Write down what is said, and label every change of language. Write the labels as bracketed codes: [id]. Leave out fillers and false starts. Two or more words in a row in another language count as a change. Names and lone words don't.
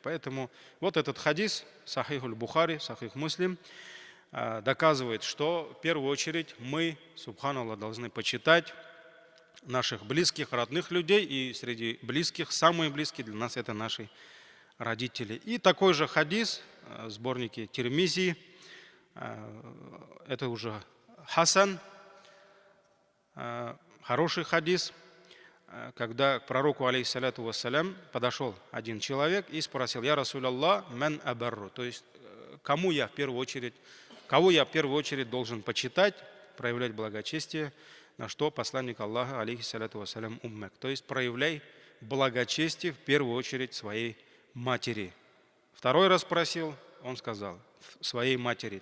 [ru] Поэтому вот этот хадис, Сахих аль-Бухари, Сахих Муслим, доказывает, что в первую очередь мы, субханаллах, должны почитать наших близких, родных людей, и среди близких, самые близкие для нас это наши родители. И такой же хадис в сборнике Тирмизи, это уже Хасан, хороший хадис, когда к пророку, [ar] عليه الصلاة والسلام, [ru] подошел один человек и спросил: [ar] «يا رسول الله، من أبر», [ru] то есть кого я в первую очередь должен почитать, проявлять благочестие, на что посланник Аллаха, [ar] عليه الصلاة والسلام, [ru] уммак, то есть проявляй благочестие в первую очередь своей матери. Второй раз спросил, он сказал своей матери.